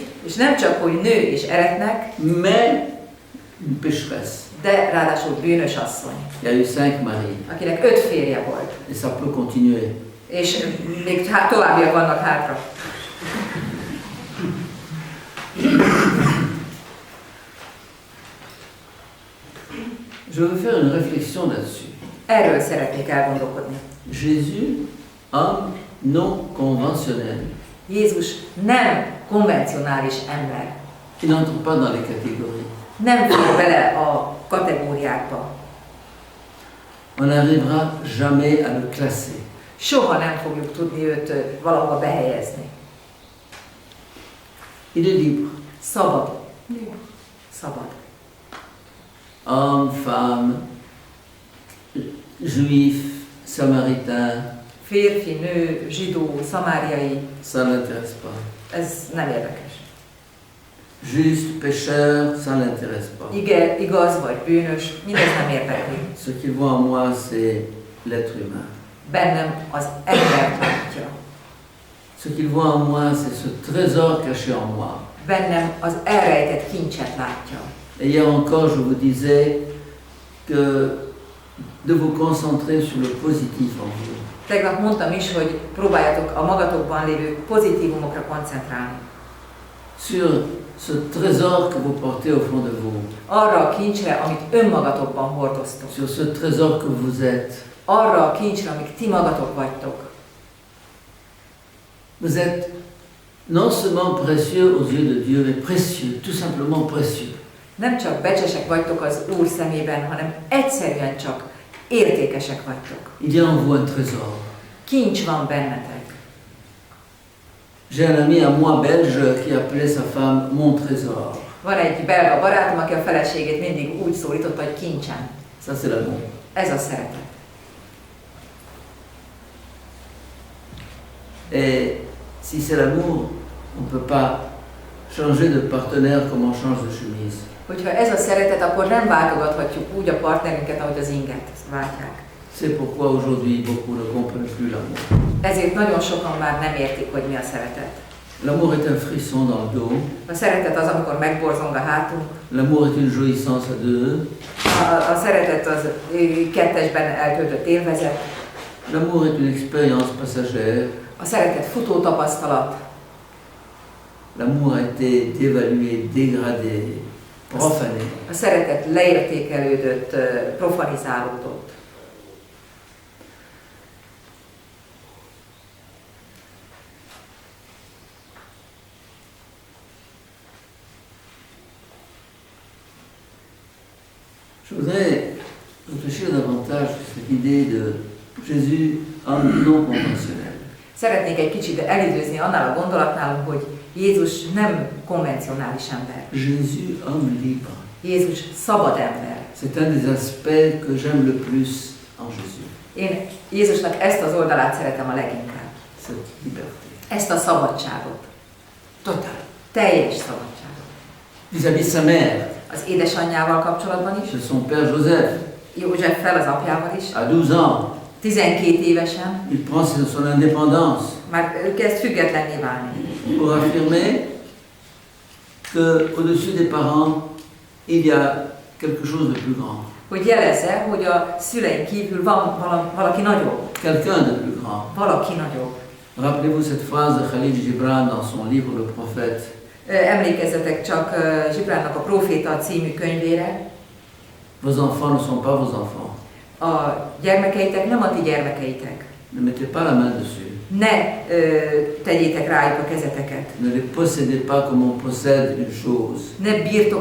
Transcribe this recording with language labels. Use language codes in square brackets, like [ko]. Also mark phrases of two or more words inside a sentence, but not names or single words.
[hu] És nem csak, hogy nő és eretnek, [fr] mais une pécheresse. [hu] de ráadásul bűnös asszony, [fr] Il y a eu 5 maris. [hu] akinek 5 férje volt. [fr] Et ça peut continuer. [hu] És még továbbiak vannak hátra. [fr] Je veux faire une réflexion là-dessus. [hu] Erről szeretnék elgondolkodni. [fr] Jésus, homme non conventionnel. [hu] Jézus nem konvencionális ember. [fr] Il n'entre pas dans les catégories. [hu] Nem fér bele a kategóriákba. [fr] On n'arrivera jamais à le classer. [hu] Soha nem fogjuk tudni őt valahova behelyezni. [fr] Il est libre. [hu] Szabad. Szabad. [fr] Homme, femme, juif, samaritain, [hu] Férfi, nő, zsidó, szamáriai, [fr] ça ne l'intéresse pas. [hu] ez nem érdekes. [fr] Juste, pécheur, ça ne l'intéresse pas. [hu] Igen, igaz vagy bűnös, mindez nem érdekli. [fr] Ce qu'il voit en moi, c'est l'être humain. [hu] Bennem az embert látja. [fr] Ce qu'il voit en moi, c'est ce trésor caché en moi. [hu] Bennem az elrejtett kincset látja. [fr] Et hier encore, je vous disais que de vous concentrer sur le positif en vous. [hu] Tegnap mondtam is, hogy próbáljatok a magatokban lévő pozitívumokra koncentrálni. [fr] Sur ce trésor que vous portez au fond de vous. [hu] Arra a kincsre, amit önmagatokban hordoztok. [fr] Sur ce trésor que vous êtes. [hu] Arra a kincsre, amik ti magatok vagytok. [fr] Vous êtes non seulement précieux aux yeux de Dieu, mais précieux, tout simplement précieux. [hu] Nem csak becsesek vagytok az Úr szemében, hanem egyszerűen csak értékesek vagytok. [fr] Il y a en vous un trésor. [hu] Kincs van bennetek. [fr] J'ai un ami à moi belge qui appelait sa femme mon trésor. [hu] Van egy belga barátom, aki a feleségét mindig úgy szólította, hogy kincsem. [fr] Ça c'est l'amour. [hu] Ez a szeretet. [fr] Et si c'est l'amour, on ne peut pas changer de partenaire comme on change de chemise. [hu] Hogyha ez a szeretet, akkor nem váltogathatjuk úgy a partnerünket, ahogy az inget váltják. [fr] C'est pourquoi aujourd'hui beaucoup ne comprennent plus l'amour. [hu] Ezért nagyon sokan már nem értik, hogy mi a szeretet. [fr] L'amour est un frisson dans le dos. [hu] A szeretet az, amikor megborzong a hátunk. [fr] L'amour est une jouissance à deux. [hu] A szeretet az kettesben eltöltött élvezet. [fr] L'amour est une expérience passagère. [hu] A szeretet futó tapasztalat. [fr] L'amour a été dévalué, dégradé, profané. [hu] A szeretet leértékelődött, profanizálódott. [fr] Je voudrais réfléchir davantage sur cette idée de Jésus, homme non conventionnel. [hu] Szeretnék egy kicsit elidőzni annál a gondolatnál, hogy Jézus nem konvencionális ember. [fr] Jésus, homme libre. [hu] Jézus szabad ember. [fr] C'est un des aspects que j'aime le plus en Jésus. [hu] Én Jézusnak ezt az oldalát szeretem a leginkább. [fr] Cette liberté. [hu] Ezt a szabadságot. [fr] Total. [hu] Teljes szabadságot. [fr] Vis-à-vis de sa mère, [hu] Az édesanyjával kapcsolatban is, [fr] de son père Joseph, [hu] Józseffel, az apjával is. [fr] à 12 ans, [hu] 12 évesen [fr] il prend son indépendance [hu] már kezd függetlenné válni. [fr] pour affirmer que au-dessus des parents, il y a quelque chose de plus grand. [hu] Hogy jelezze, hogy a szülein kívül van valaki nagyobb. [fr] Quelqu'un de plus grand. [hu] Valaki nagyobb. [fr] Rappelez-vous cette phrase de Khalil Gibran dans son livre Le Prophète. [hu] Emlékezzetek csak Zsibránnak a Próféta című könyvére. [fr] Vos enfants ne sont pas vos enfants. [hu] A gyermekeitek nem a ti gyermekeitek. [fr] Ne mettez pas la main dessus. [hu] Ne tegyétek rájuk a kezeteket. [fr] Ne les possédez pas comme on possède une chose.